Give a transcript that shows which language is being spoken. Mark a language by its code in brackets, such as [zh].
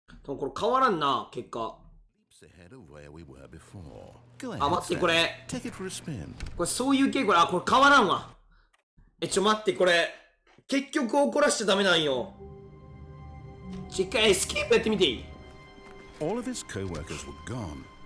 [ja] 多分これ変わらんな結果 [en] Ahead of where we were before. Go ahead. [ja] あ待ってこ [en] Sam. [ja] れ [en] Take it for a spin. [ja] これそういう系これあこれ変わらんわ待ってこれ結局怒らしちゃダメなんよ一回エスケープやってみていい [en] All of his co-workers were gone.